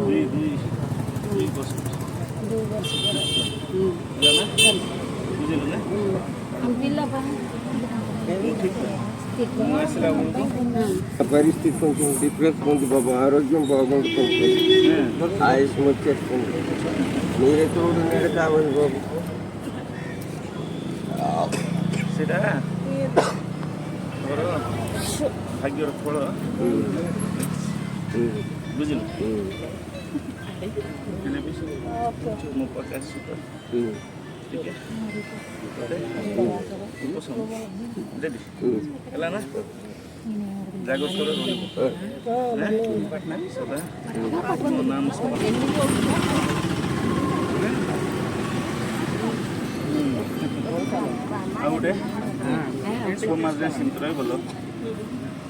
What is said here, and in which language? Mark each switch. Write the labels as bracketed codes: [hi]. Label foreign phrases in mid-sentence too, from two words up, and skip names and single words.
[te] పరిస్థితి కొంచెం డిఫరెన్స్ ఉంది బాబా, ఆరోగ్యం బాగుంటుంది, ఆయుష్ వచ్చేస్తుంది, మీరే చూడండి కావాలి బాబు. [or] ସେଟା ମୋର ଭାଗ୍ୟର ଫଳ ବୁଝିଲୁ। ମୋ ପାଖେ ଆସିବ ଟିକେ ଦେବି ହେଲା ନା, ଜାଗର ରହିବ ସଦା ମୋ ନାମ ଆଉ ଗୋଟେ ସମାଜରେ ସେମିତି ରହିବ ଭଲ।